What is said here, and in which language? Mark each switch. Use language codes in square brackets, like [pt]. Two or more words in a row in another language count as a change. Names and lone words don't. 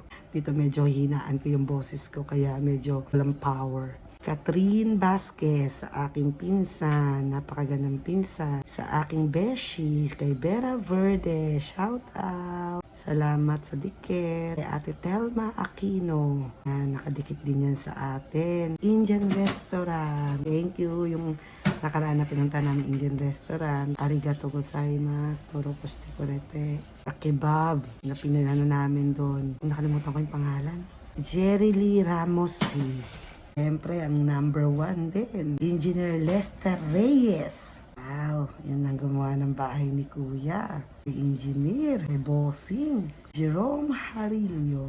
[tl] Dito medyo hinaan ko yung boses ko kaya medyo walang power. Catherine Vasquez, sa aking pinsan, napakagandang pinsan. Sa aking beshi, kay Vera Verde, [en] shout out. [tl] Salamat sa dikit. Kay Ate Telma Aquino, nakadikit din yan sa atin. [en] Indian Restaurant, thank you. [tl] Yung nakaraan na pinunta namin Indian Restaurant. [ja] ありがとうございます, toro poste korete. [tl] Sa kebab na pinunano namin doon. Nakalimutan ko yung pangalan. Jerry Lee Ramos. Siyempre, ang number 1 din, Engineer Lester Reyes. Wow, yan ang gumawa ng bahay ni Kuya. Si Engineer, si Bossing, Jerome Harillo.